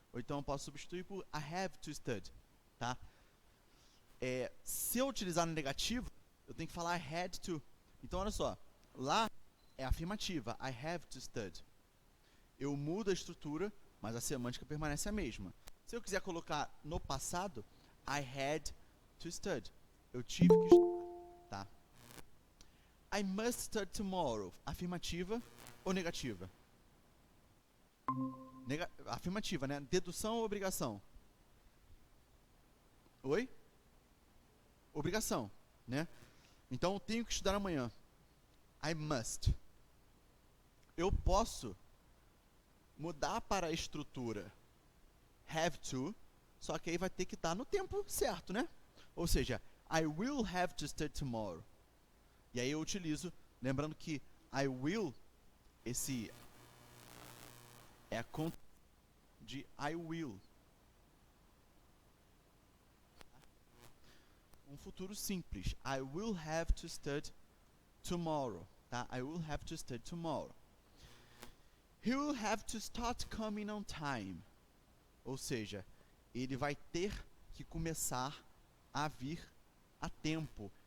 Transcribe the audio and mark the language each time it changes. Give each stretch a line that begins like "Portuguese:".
Portuguese: Ou então eu posso substituir por
English: I have to study,
Portuguese: tá? Se eu utilizar no negativo, eu tenho que falar
English: I had to.
Portuguese: Então, olha só. Lá é afirmativa,
English: I have to study.
Portuguese: Eu mudo a estrutura, mas a semântica permanece a mesma. Se eu quiser colocar no passado,
English: I had to study.
Portuguese: Eu tive que estudar, tá?
English: I must study tomorrow.
Portuguese: Afirmativa ou negativa? Afirmativa, né? Dedução ou obrigação? Oi? Obrigação, né? Então eu tenho que estudar amanhã. I must. Eu posso mudar para a estrutura have to, só que aí vai ter que estar no tempo certo, né?
English: Ou seja, I will have to study tomorrow.
Portuguese: E aí eu utilizo, lembrando que I will, esse é a conta de I will. Um futuro simples.
English: I will have to study tomorrow, tá? I will have to study tomorrow. He will have to start coming on time.
Portuguese: Ou seja, ele vai ter que começar a vir a tempo.